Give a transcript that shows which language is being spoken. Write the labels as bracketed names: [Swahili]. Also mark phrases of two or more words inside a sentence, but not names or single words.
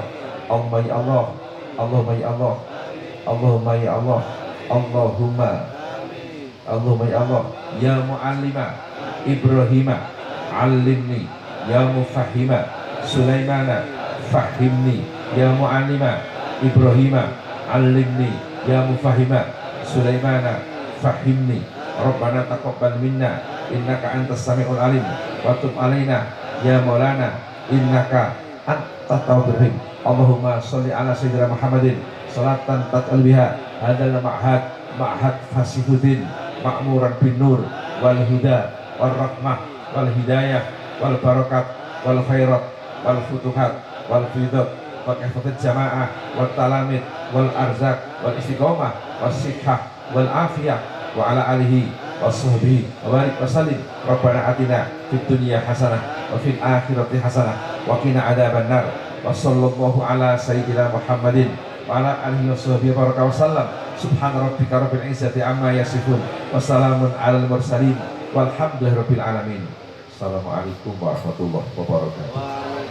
[Arabic] اللهم يا الله اللهم يا الله اللهم يا الله اللهم يا الله يا معلم إبراهيم علمني يا مفهم سليمان فهمني يا معلم إبراهيم علمني يا مفهم سليمان فهمني. ربنا تقبل منا إنك أنت السميع العليم وتب علينا يا مولانا إنك أنت التواب الرحيم. اللهم صل على سيدنا محمد صلاة تطلع بها هذا المعهد فصيح الدين معمورا بالنور والهدى والرحمة والهداية والبركات والخيرات والفتوحات والفيضات والإفادات جماعة والتلاميذ والأرزاق والاستقامة والصحة والعافية وعلى آله وصحبه وبارك وسلم. ربنا آتنا في الدنيا حسنة وفي الآخرة حسنة وقنا عذاب النار. وصلى الله على سيدنا محمد وعلى آله وصحبه وبارك وسلم. سبحان ربك رب العزة عما يصفون وسلام على المرسلين والحمد لله رب العالمين. السلام عليكم ورحمة الله وبركاته.